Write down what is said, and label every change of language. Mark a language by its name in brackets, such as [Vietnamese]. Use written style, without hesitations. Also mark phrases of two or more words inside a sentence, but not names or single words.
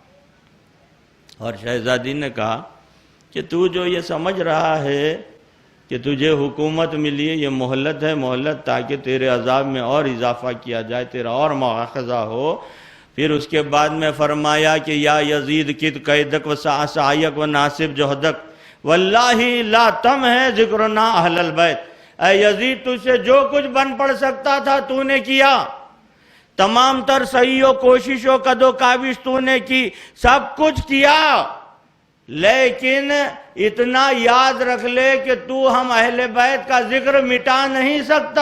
[Urdu] اور شہزادی نے کہا کہ تو جو یہ سمجھ رہا ہے کہ تجھے حکومت ملی ہے، یہ مہلت ہے، مہلت تاکہ تیرے عذاب میں اور اضافہ کیا جائے، تیرا اور مواخذہ ہو۔ پھر اس کے بعد میں فرمایا کہ [Arabic] یا یزید کد قیدک و سعیک و ناصب جہدک واللہ لا تم ہے ذکرنا اہل البیت۔ [Urdu] اے یزید تجھ سے جو کچھ بن پڑ سکتا تھا تو نے کیا، تمام تر صحیح و کوشش و قد و کاوش تو نے کی، سب کچھ کیا، لیکن اتنا یاد رکھ لے کہ تو ہم اہل بیت کا ذکر مٹا نہیں سکتا۔